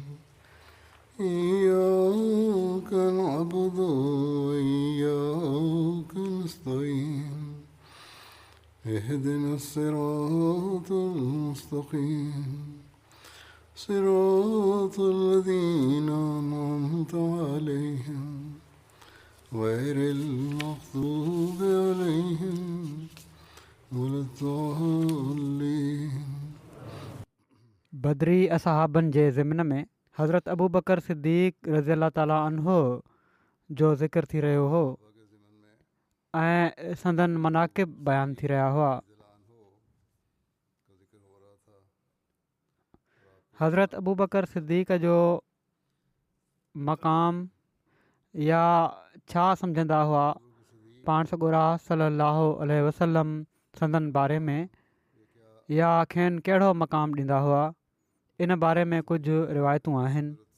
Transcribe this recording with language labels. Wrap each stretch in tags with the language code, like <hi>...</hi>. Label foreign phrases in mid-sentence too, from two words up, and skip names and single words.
<ar>إياك نعبد وإياك نستعين اهدنا الصراط المستقيم صراط الذين أنعمت عليهم غير المغضوب عليهم ولا الضالين.</ar> <sd>बदरी असहाबनि जे ज़िमन में हज़रत अबू बकर सिद्दीक़</sd> <ar>رضي الله تعالى عنه</ar> <sd>जो ज़िक्र थी रहियो हो ऐं संदन मनाक़िब बयानु थी रहिया हुआ. हज़रत अबू बकर सिद्दीक़ जो मक़ाम या छा सम्झंदा हुआ पाण सॻोरा</sd> <ar>صلى الله عليه وسلم</ar> <sd>संदन बारे में या खेनि कहिड़ो मक़ाम ॾींदा हुआ, इन बारे में कुझु रिवायतूं आहिनि.</sd>